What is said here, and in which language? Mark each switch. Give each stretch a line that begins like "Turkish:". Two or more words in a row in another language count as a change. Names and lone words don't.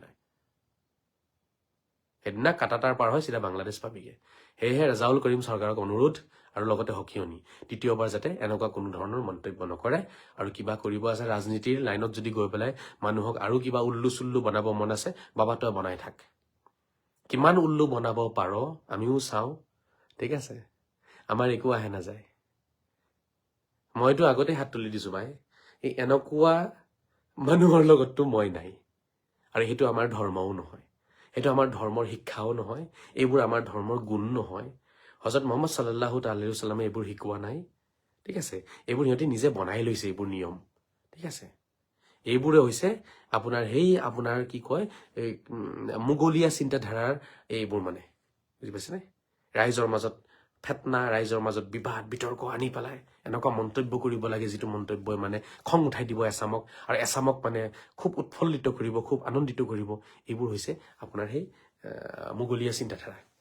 Assamese: সেইদিনা কাটাতাৰ পাৰ হৈ চিধা বাংলাদেশ পাবিগে সেয়েহে ৰেজাউল কৰিম চৰকাৰক অনুৰোধ আৰু লগতে সকিয়নি তৃতীয়বাৰ যাতে এনেকুৱা কোনো ধৰণৰ মন্তব্য নকৰে আৰু কিবা কৰিব আছে ৰাজনীতিৰ লাইনত যদি গৈ পেলাই মানুহক আৰু কিবা উল্লু চুল্লু বনাব মন আছে বাবা তই বনাই থাক কিমান উল্লু বনাব পাৰ আমিও চাওঁ ঠিক আছে আমাৰ একো আহে নাযায় মইতো আগতে হাত তুলি দিছো ভাই এই এনেকুৱা মানুহৰ লগততো মই নাই আৰু সেইটো আমাৰ ধৰ্মও নহয় সেইটো আমাৰ ধৰ্মৰ শিক্ষাও নহয় এইবোৰ আমাৰ ধৰ্মৰ গুণ নহয় হযৰত মুহাম্মদ
Arabic: صلى الله عليه وسلم
Assamese: এইবোৰ শিকোৱা নাই ঠিক আছে এইবোৰ সিহঁতে নিজে বনাই লৈছে এইবোৰ নিয়ম ঠিক আছে এইবোৰে হৈছে আপোনাৰ আপোনাৰ কি কয় মোগলীয়া চিন্তাধাৰাৰ এইবোৰ মানে বুজি পাইছেনে ৰাইজৰ মাজত ফেতনা ৰাইজৰ মাজত বিবাদ বিতৰ্ক আনি পেলাই এনেকুৱা মন্তব্য কৰিব লাগে যিটো মন্তব্যই মানে খং উঠাই দিব এছামক আৰু এছামক মানে খুব উৎফুল্লিত কৰিব খুব আনন্দিত কৰিব এইবোৰ হৈছে আপোনাৰ মোগলীয়া চিন্তাধাৰা